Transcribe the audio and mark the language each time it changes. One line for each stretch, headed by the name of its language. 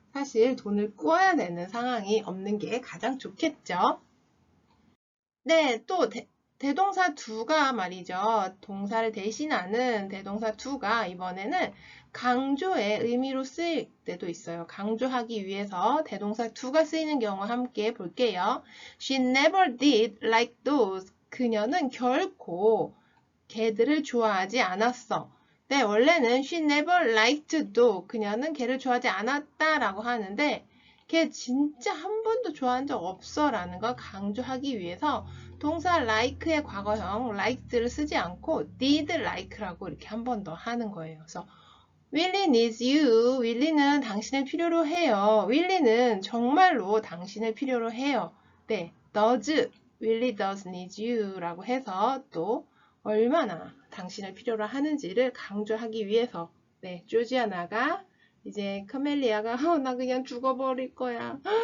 Korean: 사실 돈을 꾸어야 되는 상황이 없는 게 가장 좋겠죠. 네, 또 대동사 do가 말이죠. 동사를 대신하는 대동사 do가 이번에는 강조의 의미로 쓰일 때도 있어요. 강조하기 위해서 대동사 do가 쓰이는 경우 함께 볼게요.
English: She never did like those.
Korean: 그녀는 결코 개들을 좋아하지 않았어. 네, 원래는
English: she never liked dog.
Korean: 그녀는 개를 좋아하지 않았다라고 하는데 걔 진짜 한 번도 좋아한 적 없어 라는 걸 강조하기 위해서 동사 like의 과거형 liked를 쓰지 않고 did like라고 이렇게 한 번 더 하는 거예요. 그래서
English: Willie needs you.
Korean: 윌리는 당신을 필요로 해요. 윌리는 정말로 당신을 필요로 해요. 네,
English: Willie does need you
Korean: 라고 해서 또 얼마나 당신을 필요로 하는지를 강조하기 위해서 네, 조지아나가 이제 카멜리아가 나 그냥 죽어버릴 거야.